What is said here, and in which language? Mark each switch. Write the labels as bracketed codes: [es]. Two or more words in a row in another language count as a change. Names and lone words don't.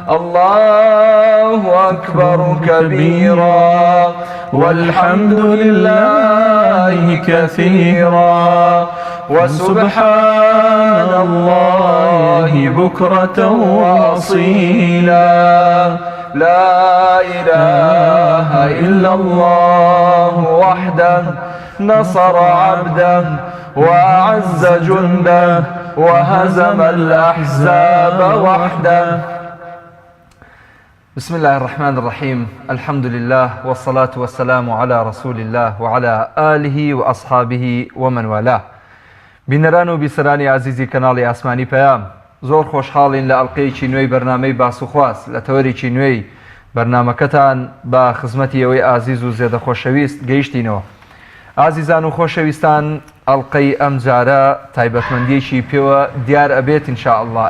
[ar] الله أكبر كبيرا والحمد لله كثيرا وسبحان الله بكرة وأصيلا لا إله إلا الله وحده نصر عبده وأعز جنده وهزم الأحزاب وحده. بسم الله الرحمن الرحيم. الحمد لله والصلاة والسلام على رسول الله وعلى آله وأصحابه ومن والاه. [ckb] بینەران و بیسەرانی عزیزی کەناڵی ئاسمانی پەیام، زۆر خۆشحاڵین لە ئەڵقەیەکی نوێی بەرنامەی باسوخواست لە تەوەرێکی نوێی بەرنامەکەتان بە خزمەتی ئەوەی ئازیز و زێدە خۆشەویست گەیشتینەوە. ئازیزان و خۆشەویستان، ئەڵقەی ئەم جارە تایبەتمەندیەکی پێوە دیار ئەبێت ئینشاءالله.